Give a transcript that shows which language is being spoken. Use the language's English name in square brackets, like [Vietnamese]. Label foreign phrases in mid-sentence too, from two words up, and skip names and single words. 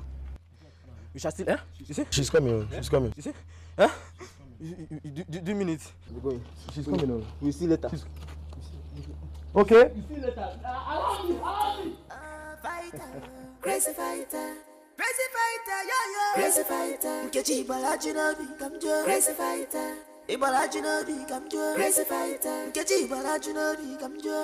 [English] You shall still, You see? She's coming. She's coming. You see? Do you mean it? We're going. She's coming on. We'll see later. Okay? We'll see later. Allow me. Fighter. Crazy fighter. Crazy fighter, yo. Crazy fighter. Nkechi Balajinobi, come join. Crazy fighter. Ibalajinobi, come join. Crazy fighter. Nkechi Balajinobi, come join.